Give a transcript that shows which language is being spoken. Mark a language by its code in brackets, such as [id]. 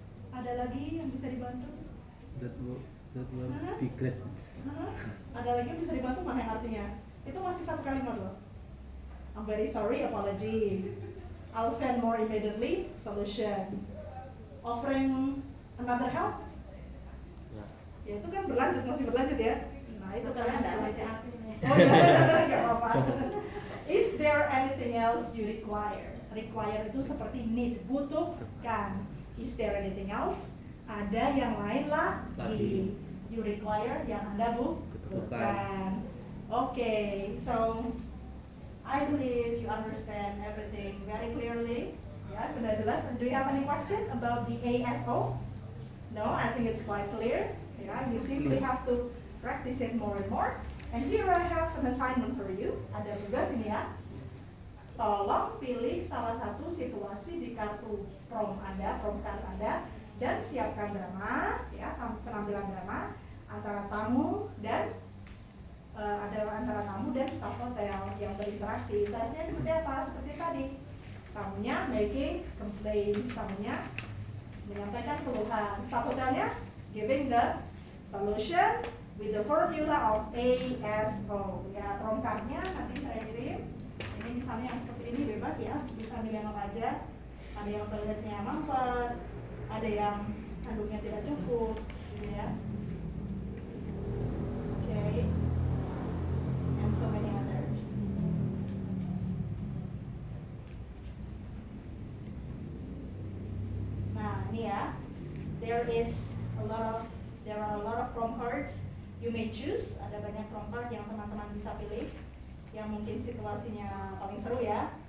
[id] Ada lagi yang bisa dibantu? [en] That will be great. [id] Ada lagi yang bisa dibantu, mana yang artinya? Itu masih satu kalimat loh. [en] I'm very sorry, apology. I'll send more immediately, solution. Offering another help? [id] Ya itu kan berlanjut, masih berlanjut ya. Nah itu kan artinya. Oh iya, nggak apa-apa. [en] Is there anything else you require? Require itu seperti need, butuhkan. Is there anything else? [id] Ada yang lain lagi. [en] You require, [id] yang Anda butuhkan. [en] Okay, so I believe you understand everything very clearly. [id] Ya, sudah jelas. [en] Do you have any question about the ASO? No, I think it's quite clear. Yeah, you simply have to practice it more and more. And here I have an assignment for you. [id] Ada tugas ini ya. Tolong pilih salah satu situasi di kartu prom card Anda, dan siapkan drama, ya, penampilan drama antara tamu dan antara tamu dan staf hotel yang berinteraksi. Interaksinya seperti apa? Seperti tadi. Tamunya [en] making complaints, [id] tamunya menyampaikan keluhan, staf hotelnya [en] giving the solution with the formula of ASO. [id] Ya, prom card-nya nanti saya kirim. Ini misalnya yang seperti ini bebas ya, bisa milih apa aja. Ada yang toiletnya mampet, ada yang handuknya tidak cukup, gitu ya. [en] Okay, and so many others. [id] Nah, ini ya. [en] There are a lot of prom cards. You may choose. [id] Ada banyak prom card yang teman-teman bisa pilih, yang mungkin situasinya paling seru ya.